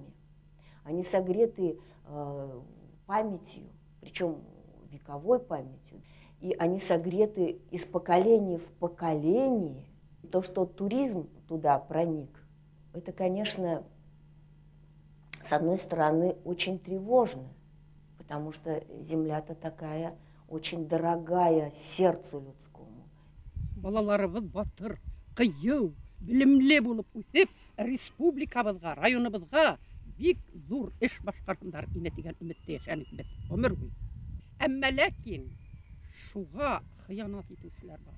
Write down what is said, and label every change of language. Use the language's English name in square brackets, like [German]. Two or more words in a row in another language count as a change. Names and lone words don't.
[Russian] Они согреты памятью, причем вековой памятью, и они согреты из поколения в поколение. То, что туризм туда проник, это, конечно, с одной стороны, очень тревожно, потому что земля-то такая очень дорогая сердцу людскому. [Tatar] балаларыбыз батыр, кыю, билимле булып үсеп, республикабызга, районыбызга бик зур эш башкарсындар ине дигән өметтә яшәник без гомер буе. Әмма ләкин шуга хыянат итүчеләр бар.